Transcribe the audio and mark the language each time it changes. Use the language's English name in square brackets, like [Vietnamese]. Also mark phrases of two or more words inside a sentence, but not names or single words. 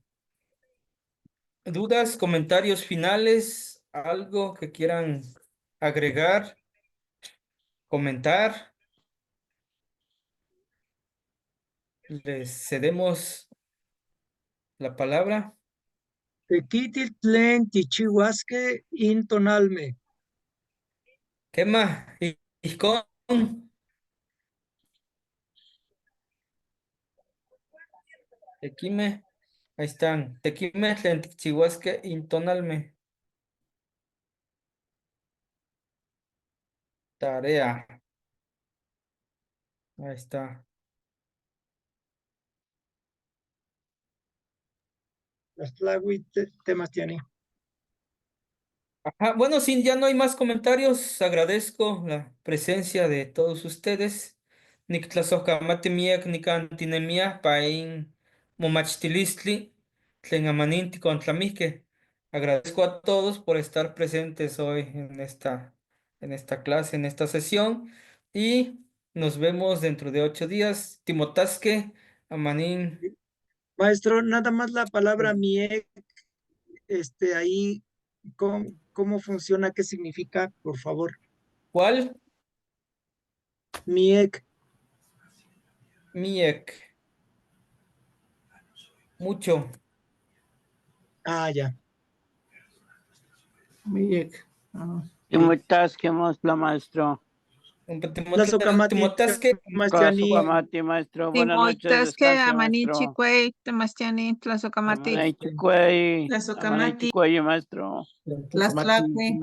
[Spanish] ¿Dudas, comentarios finales? ¿Algo que quieran agregar, comentar? Les cedemos la palabra. [Nahuatl languages] Tequititlen tichihuasque intonalme. [Spanish] ¿Qué más? Con Tequime. Ahí están. [Nahuatl languages] Tequime, Tlenticchihuasque, Intonalme. [Spanish] Tarea. Ahí está. [Nahuatl languages] Tlaxtlahui Temastiani. [Spanish] Ajá, bueno, sí, ya no hay más comentarios. Agradezco la presencia de todos ustedes. [Nahuatl languages] Nictlasojkamati nicantinemia pain momachtilistli, tlen amaninti contlamique. [Spanish] Agradezco a todos por estar presentes hoy en esta clase, en esta sesión, y nos vemos dentro de 8 días. [Nahuatl languages] Timotasque, Amanín. [Spanish] Maestro, nada más la palabra MIEC, ahí, ¿cómo funciona? ¿Qué significa? Por favor. ¿Cuál? MIEC. Miek. Mucho. Ah, ya. Muy ah, [Nahuatl languages] Timotasque, maestro. Timotasque, [Spanish] Tlazocamati, maestro. Buenas noches, [Nahuatl languages] Timotasque, [Spanish] descanse, [Nahuatl languages] Amaní, [Spanish] maestro. [Nahuatl languages] Chicuey, Temastiani, Tlazocamati. Amanay, chicuey. Tlazocamati. Amanay, chicuey, maestro. Tlaxtlauhua.